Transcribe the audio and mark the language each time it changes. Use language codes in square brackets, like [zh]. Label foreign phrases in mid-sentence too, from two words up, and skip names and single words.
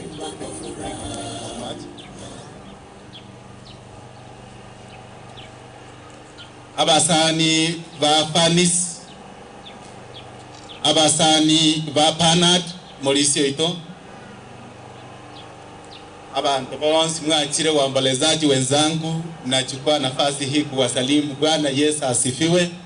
[guz] Abasani ba Panis, abasani ba Panat Molisio ito, abantu bonsi mwachire [sw] waombolezaji wenzangu, nachukua nafasi hii kuwasalimu. Bwana Yesu asifiwe.